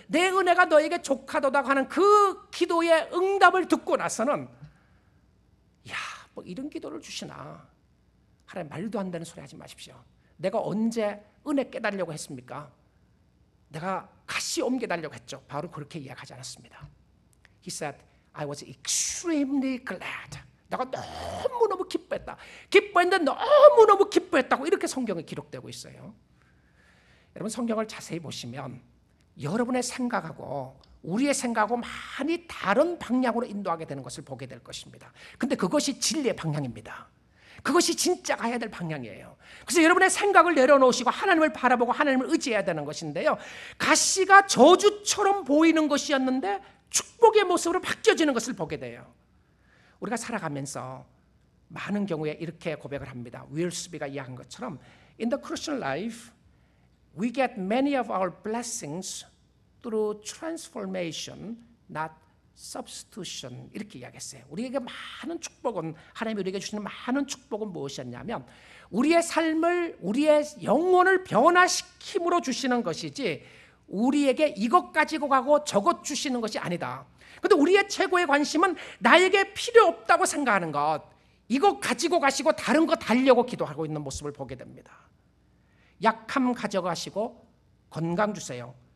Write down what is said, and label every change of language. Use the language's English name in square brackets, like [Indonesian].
[Korean] 내 은혜가 너에게 족하도다고 하는 그 기도의 응답을 듣고 나서는, 야, 뭐 이런 기도를 주시나. 하나님, 말도 안 되는 소리 하지 마십시오. 내가 언제 은혜 깨달으려고 했습니까? 내가 가시 옮겨달라고 했죠. 바로 그렇게 이야기하지 않았습니다. [English] He said, I was extremely glad. [Korean] 내가 너무너무 기뻐했다. 기뻐했는데 너무너무 기뻐했다고 이렇게 성경에 기록되고 있어요. 여러분, 성경을 자세히 보시면 여러분의 생각하고 우리의 생각하고 많이 다른 방향으로 인도하게 되는 것을 보게 될 것입니다. 근데 그것이 진리의 방향입니다. 그것이 진짜 가야 될 방향이에요. 그래서 여러분의 생각을 내려놓으시고 하나님을 바라보고 하나님을 의지해야 되는 것인데요, 가시가 저주처럼 보이는 것이었는데 축복의 모습으로 바뀌어지는 것을 보게 돼요. 우리가 살아가면서 많은 경우에 이렇게 고백을 합니다. 윌 스비가 이야기한 것처럼 [English] In the Christian life, we get many of our blessings through transformation, not substitution. [Korean] 이렇게 이야기했어요. 우리에게 많은 축복은, 하나님이 우리에게 주시는 많은 축복은 무엇이었냐면 우리의 삶을, 우리의 영혼을 변화시킴으로 주시는 것이지 우리에게 이것 가지고 가고 저것 주시는 것이 아니다. 그런데 우리의 최고의 관심은 나에게 필요 없다고 생각하는 것, 이것 가지고 가시고 다른 거 달려고 기도하고 있는 모습을 보게 됩니다. 약함 가져가시고 건강 주세요.